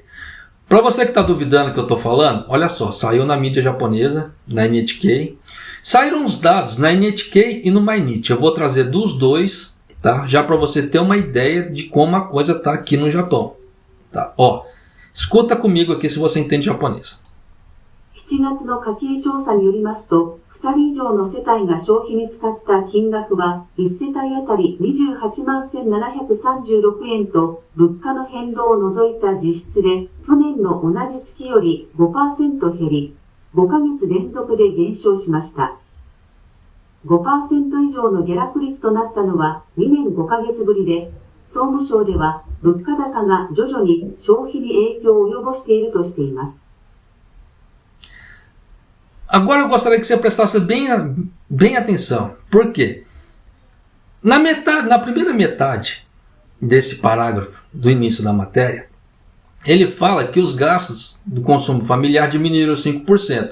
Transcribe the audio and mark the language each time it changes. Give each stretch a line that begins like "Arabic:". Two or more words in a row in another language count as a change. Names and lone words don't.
Portuguese: Para você que está duvidando do que eu estou falando, olha só, saiu na mídia japonesa, na NHK. Saíram os dados na NHK e no Mainichi. Eu vou trazer dos dois, tá? Já para você ter uma ideia de como a coisa está aqui no Japão. Tá? Ó, escuta comigo aqui se você entende japonês.
Japanese: 7 月の家計調査によりますと、2人以上の世帯が消費に使った金額は、1世帯あたり28万1736円と、物価の変動を除いた実質で、去年の同じ月より 5% 減り、5ヶ月連続で減少しました。5% 以上の下落率となったのは2年5ヶ月ぶりで、総務省では物価高が徐々に消費に影響を及ぼしているとしています。
Portuguese: Agora eu gostaria que você prestasse bem atenção. Por quê? Na primeira metade desse parágrafo, do início da matéria, ele fala que os gastos do consumo familiar diminuíram 5%.